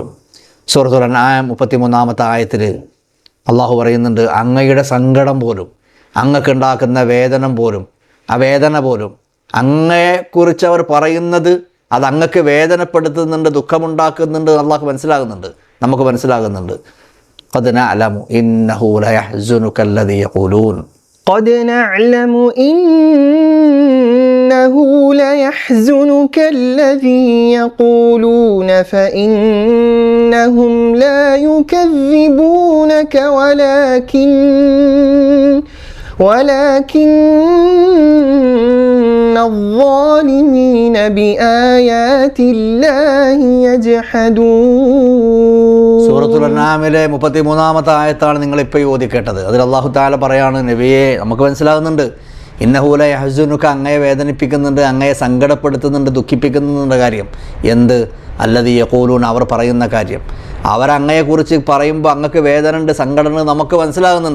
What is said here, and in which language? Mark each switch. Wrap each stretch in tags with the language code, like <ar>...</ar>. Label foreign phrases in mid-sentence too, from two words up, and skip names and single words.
<ml>സൂറത്തുൽ അൻആം 33 ആയത്തിൽ അള്ളാഹു പറയുന്നുണ്ട്, അങ്ങയുടെ സങ്കടം പോലും, അങ്ങക്കുണ്ടാക്കുന്ന വേദന പോലും, അങ്ങയെക്കുറിച്ച് അവർ പറയുന്നത് അത് അങ്ങക്ക് വേദനപ്പെടുത്തുന്നുണ്ട്, ദുഃഖമുണ്ടാക്കുന്നുണ്ട്, അള്ളാഹു മനസ്സിലാകുന്നുണ്ട്, നമുക്ക് മനസ്സിലാകുന്നുണ്ട്.</ml> <ar>قد نعلم إنه ليحزنك الذي يقولون قد نعلم إنه ليحزنك الذي يقولون فإنهم لا يكذبونك ولكن الظالمين بآيات الله يجحدون.</ar> <ml>സൂറത്തുൽ അൻആമിലെ 33 ആയത്താണ് നിങ്ങളിപ്പോൾ ഓതി കേട്ടത്. അതിൽ അല്ലാഹു തആല പറയാണ്, നബിയെ നമുക്ക് മനസ്സിലാകുന്നുണ്ട്</ml> <ar>إنه ليحزنك,</ar> <ml>അങ്ങയെ വേദനിപ്പിക്കുന്നുണ്ട്, അങ്ങയെ സങ്കടപ്പെടുത്തുന്നുണ്ട്, ദുഃഖിപ്പിക്കുന്നുണ്ട് കാര്യം എന്ത്?</ml> <ar>الذي يقولون,</ar> <ml>അവർ പറയുന്ന കാര്യം. അവരങ്ങയെക്കുറിച്ച് പറയുമ്പോൾ അങ്ങക്ക് വേദന ഉണ്ട്, സങ്കടമുണ്ട്, നമുക്ക് മനസ്സിലാകുന്നുണ്ട്.</ml>